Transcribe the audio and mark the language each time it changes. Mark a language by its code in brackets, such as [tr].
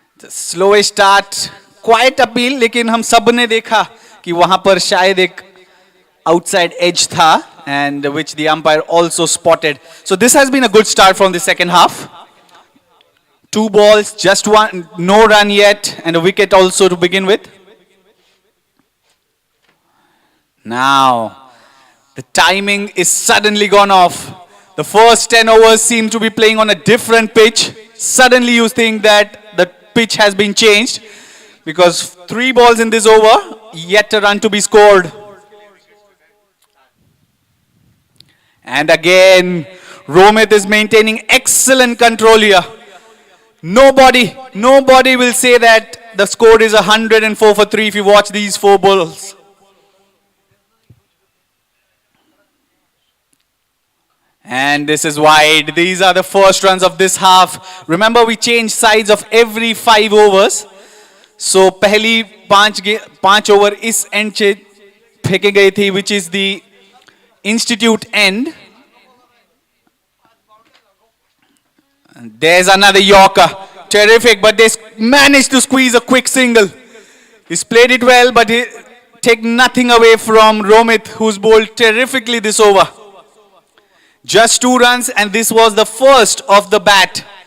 [hi] Slow start, quite appeal, लेकिन हम सब ने देखा कि वहां पर शायद एक आउटसाइड एज था, [en] and which the umpire also spotted. So this has been a good start from the second half. 2 balls, just one, no run yet, and a wicket also to begin with. Now, the timing is suddenly gone off. The first 10 overs seem to be playing on a different pitch. Suddenly you think that the pitch has been changed, because 3 balls in this over, yet a run to be scored. And again, Romit is maintaining excellent control here. Nobody will say that the score is 104 for 3 if you watch these 4 balls. And this is wide. These are the first runs of this half. Remember, we change sides of every 5 overs. [hi] So पहली 5 over इस and से फेंके गए थे, [en] which is the institute end. And there's another Yorker. Terrific, but they managed to squeeze a quick single. He's played it well, but he take nothing away from Romit, who's bowled terrifically this over. Just 2 runs, and this was the first of the bat.